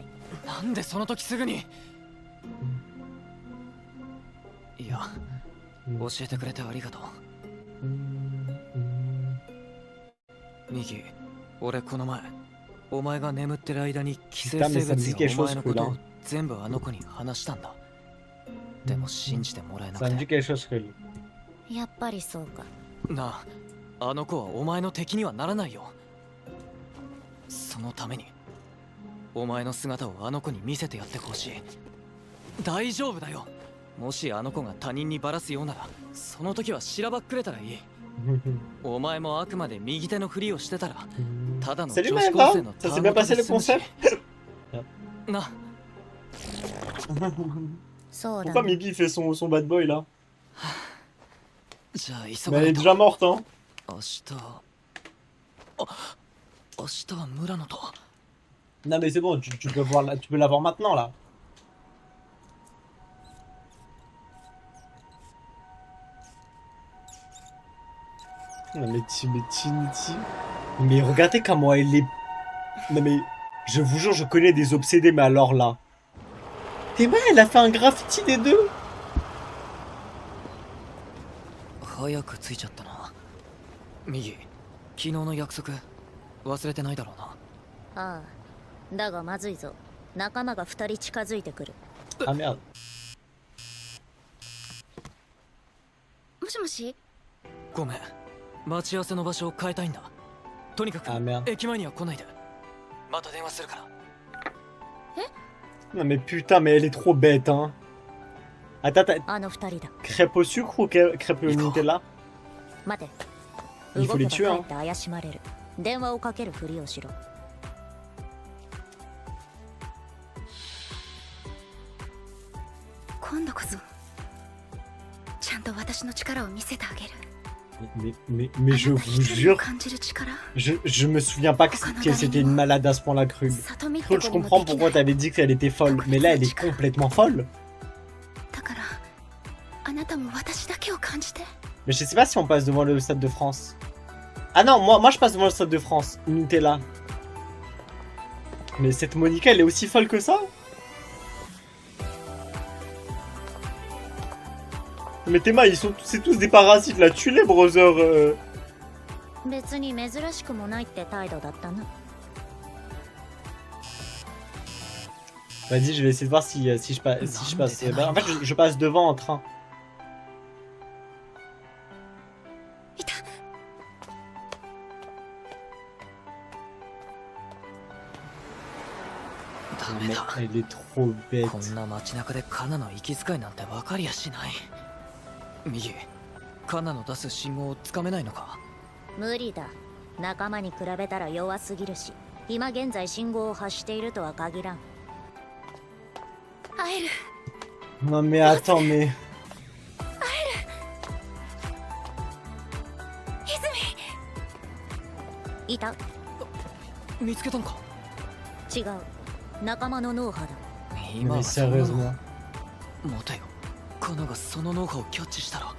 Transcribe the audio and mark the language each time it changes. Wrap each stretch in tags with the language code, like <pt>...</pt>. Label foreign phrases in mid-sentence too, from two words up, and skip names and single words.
<ja>なんでその時すぐにいや教えてくれてありがとうミキ俺この前お前が眠ってる間に寄生生物やお前のことを全部あの子に話したんだでも信じてもらえな</ja> <fr>Ça me</fr> <ja>く</ja> <fr>dit</fr> <ja>て</ja> <fr>quelque chose, Relou.</fr> <ja>やっぱりそうか。なああの子はお前の敵にはならないよそのためにお前の姿をあの子に見せてやってほしい大丈夫だよもしあの子が他人にバラすようならその時はしらばっくれたらいいお前もあくまで右手のふりをしてたらただの女</ja> <fr>Salut</fr> <ja>子</ja> <fr>Maëva!</fr> <ja>高生の</ja> <fr>Ça s'est bien passé le concert?</fr> <ja>なそうだ</ja> <fr>Pourquoi</fr> <ja>ね。</ja> <fr>Migi fait son</fr> <en>bad boy</en> <fr>là?</fr> <ja>じゃあ急</ja> <fr>Mais</fr> <ja>が</ja> <fr>elle</fr> <ja>な</ja> <fr>est</fr> <ja>いと</ja> <fr>déjà morte, hein?</fr> <ja>明日明日は村野と</ja> <fr>Non mais c'est bon, tu peux voir tu peux la voir maintenant là. Non mais Trinity. Mais regardez comment elle est. Non mais je vous jure, je connais des obsédés, mais alors là. Théma, elle a fait un graffiti des deux.</fr> <ja>早く着いちゃったな右昨日の約束忘れてないだろうなああ。だがまずいぞ。仲間が2人近づいてくる。</ja> <fr>Ah merde.</fr> <ja>もしもし。ごめん待ち合わせの場所を変えたいんだとにかく</ja> <fr>Ah merde.</fr> <ja>駅前には来ないでまた電話するから</ja> <fr>Non mais putain, mais elle est trop bête, hein. Attends,</fr> <ja>あの2人だ。</ja> <fr>crêpe au sucre ou crêpe au Nutella?</fr> <ja>待て。</ja> <fr>Il faut les</fr> <ja>動けば</ja> <fr>tuer,</fr> <ja>か</ja> <fr>hein.</fr> <ja>えって怪しまれる。電話をかけるふりをしろ。今度こそちゃんと私の力を見せてあげる。</ja> <fr>Mais je vous jure,</fr> <ja>感じる力</ja> <fr>je me souviens pas que c'était une malade à ce point-là, Krul.</fr> <ja>里見って</ja> <fr>Krul, je</fr> <ja>子にも</ja> <fr>comprends</fr> <ja>できな</ja> <fr>pourquoi</fr> <ja>い</ja> <fr>t'avais dit qu'elle était folle, mais là, elle est complètement folle.</fr> <ja>だからあなたも私だけを感じて。</ja> <fr>Mais je sais pas si on passe devant le Stade de France. Ah non, moi je passe devant le Stade de France. Nutella. Mais cette Monica, elle est aussi folle que ça? Mais Théma, c'est tous des parasites là, tue-les, brother.</fr> <ja>別に珍しくもないって態度だったな。</ja> <fr>Vas-y, je vais essayer de voir si je passe. Bah, en fait, je passe devant en train.</fr> <ja>いた。ダ</ja> <fr>Non,</fr> <ja>メ</ja> <fr>mais</fr> <ja>だ。</ja> <fr>elle est trop bête.</fr> <ja>こんな街中でカナの息遣いなんて分かりやしない。右、カナの出す信号をつかめないのか？無理だ。仲間に比べたら弱すぎるし、今現在信号を発しているとは限らん。会える。</ja> <fr>Non mais attends, mais...</fr> <ja>いた。見つけたんか？違う。仲間の脳波だ。今</ja> <fr>Mais</fr> <ja>はそんなの</ja> <fr>sérieusement.</fr> <ja>待てよ。カナがその脳波をキャッチしたら。</ja>